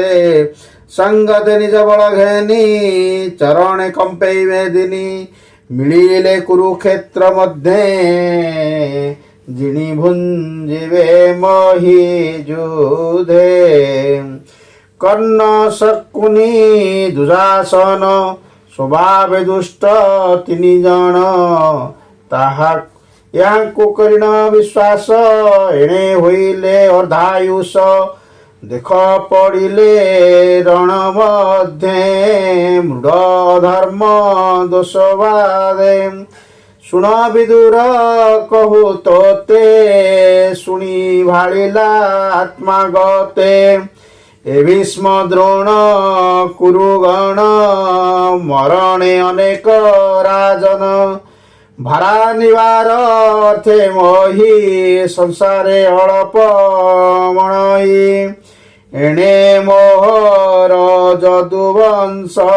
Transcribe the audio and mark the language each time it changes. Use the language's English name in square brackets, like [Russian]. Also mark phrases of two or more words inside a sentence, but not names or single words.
[Odia] ସଂଗତେ ନିଜ ବଳ ଘେନି ଚରଣେ କମ୍ପେ ବେଦିନୀ ମିଳିଲେ କୁରୁକ୍ଷେତ୍ର ମଧ୍ୟେ ଜିଣି ଭୁଞ୍ଜିବେ ମହୀ ଯୁଧେ। କର୍ଣ୍ଣ ଶକୁନି ଦୁଶାସନ ସ୍ୱଭାବ ଦୁଷ୍ଟ 3 ଜନ ୟାଙ୍କୁ କରିଣ ବିଶ୍ୱାସ ଏଣେ ହୋଇଲେ ଅର୍ଦ୍ଧାୟୁଷ ଦେଖ ପଡ଼ିଲେ ରଣ ମଧ୍ୟେ ମୃଡ଼ ଧର୍ମ ଦୋଷ ବାଦେ ଶୁଣ ବିଦୁର କହୁ ତୋତେ ଶୁଣି ଭାଳିଲା ଆତ୍ମାଗତେ ଏ ଭୀଷ୍ମ ଦ୍ରୋଣ କୁରୁଗଣ ମରଣେ ଅନେକ ରାଜନ ଭାରା ନିବାର ଅର୍ଥେ ମହି ସଂସାରେ ଅଳପ ମଣଇ ଏଣେ ମୋହର ଯଦୁବଂଶ